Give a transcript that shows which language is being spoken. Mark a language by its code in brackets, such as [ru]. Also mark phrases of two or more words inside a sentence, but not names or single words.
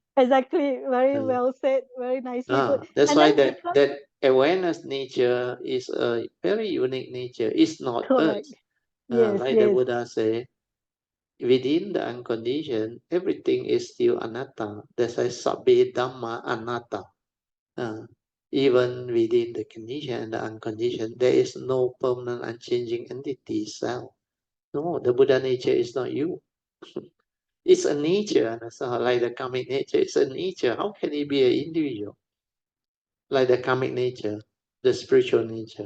[en] Exactly. Very well said. Very nicely put. That's And why then that awareness nature is a very unique nature. It's not correct. us. Yes, Like the yes. Buddha say, within the unconditioned, everything is still anatta. That's why [pi] sabbe dhamma anatta. [en] Even within the conditioned and the unconditioned, there is no permanent unchanging entity self. No, the Buddha nature is not you. It's a nature, like the karmic nature. It's a nature. How can it be an individual? Like the karmic nature, the spiritual nature.